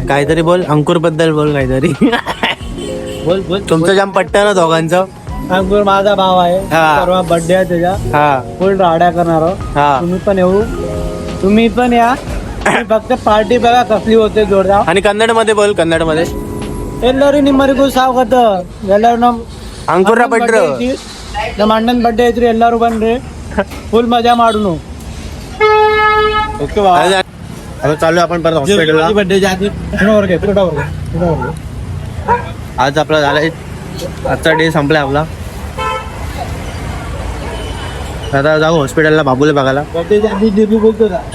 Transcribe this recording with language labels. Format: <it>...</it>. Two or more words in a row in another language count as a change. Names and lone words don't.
<mr>काहीतरी बोल, अंकुर बद्दल बोल काहीतरी. बोल बोल. तुमचं जाम पट्टं ना दोघांचं. अंकुर माझा भाव आहे. हा. परवा बर्थडे आहे त्याच्या. हा फुल राड्या करणार आहोत. हा. तुम्ही पण या. फक्त पार्टी बघा कसली होते जोरदार. आणि कन्नड मध्ये बोल, कन्नड मध्ये.</mr> <kn>ಎಲ್ಲರೂ ನಿಮ್ಮರಿಗೂ ಸ್ವಾಗತ. ಎಲ್ಲರೂ ನಮ್ಮ</kn> <mr>अंकुर पट्र.</mr> <kn>ನಮ್ಮ ಅಣ್ಣನ ಬರ್ಡೇ ಐತ್ರಿ, ಎಲ್ಲರೂ ಬನ್ರಿ, ಫುಲ್ ಮಜಾ ಮಾಡೋಣ.</kn> <mr>ओके आता चालू आपण परत हॉस्पिटलला. बर्थडे जाती पुढे आज आपला झालाय, आजचा डे संपलाय आपला. आता जाऊ हॉस्पिटलला बाबूला बघायला, बर्थडे जाती डेब्यू बोलतो का?</mr>